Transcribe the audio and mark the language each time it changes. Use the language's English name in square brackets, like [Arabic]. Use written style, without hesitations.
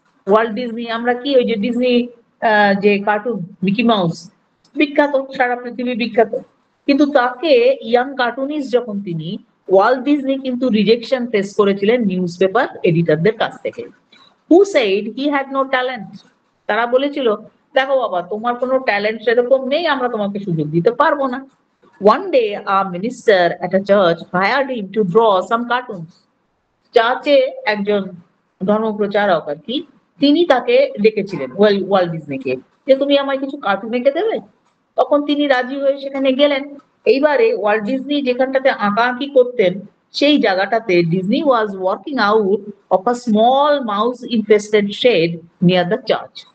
[Bangla] Walt Disney, আমরা কি ওই যে ডিজনি যে কার্টুন মিকি মাউস, বিখ্যাত, সারা পৃথিবী বিখ্যাত, কিন্তু তাকে ইয়াং কার্টুনিস্ট যখন তিনি, ওয়াল্ট ডিজনি কিন্তু রিজেকশন ফেস করেছিলেন নিউজ পেপার এডিটরদের কাছ থেকে। [English] Who said he had no talent. [Bangla] তারা বলেছিল দেখো বাবা তোমার কোনো ট্যালেন্ট সেরকম নেই, আমরা তোমাকে সুযোগ দিতে পারবো না। [English] One day a minister at a church hired him to draw some cartoons. [Bangla] চার্চে একজন ধর্মপ্রচারক আর কি, তিনি তাকে ডেকেছিলেন ওয়াল্ট ডিজনিকে, যে তুমি আমায় কিছু কার্টুন এঁকে দেবে। তখন তিনি রাজি হয়ে সেখানে গেলেন। এইবারে ওয়াল্ট ডিজনি যেখানটাতে আঁকাআঁকি করতেন সেই জায়গাটাতে Disney [English] Was working out of a small mouse infested shed near the church.